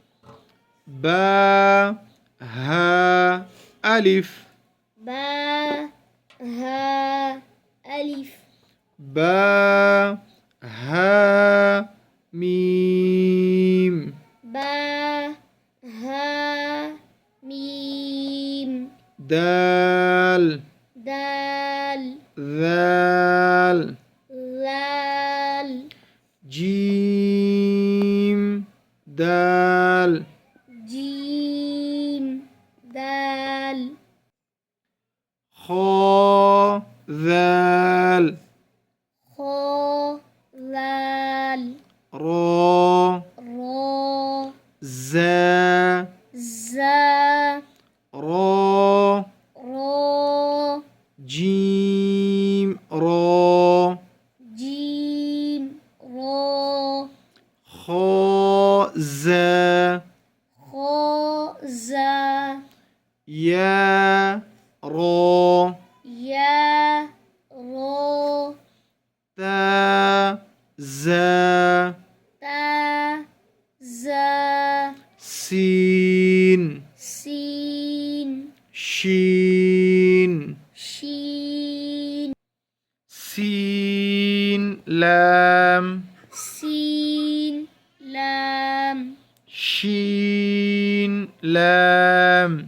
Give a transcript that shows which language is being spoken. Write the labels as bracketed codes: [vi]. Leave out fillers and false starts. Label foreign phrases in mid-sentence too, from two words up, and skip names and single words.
[ar] با ها ألف با ها ألف با ها ميم با ها ميم دال دال ذال ذال جيم دال جيم دال خو ذال خو ذال رو رو زا زا رو رو جيم رو جيم رو خو زا خو زا يا رو يا رو تا زا تا زا سين سين شين شين سين لام سين لام شين لام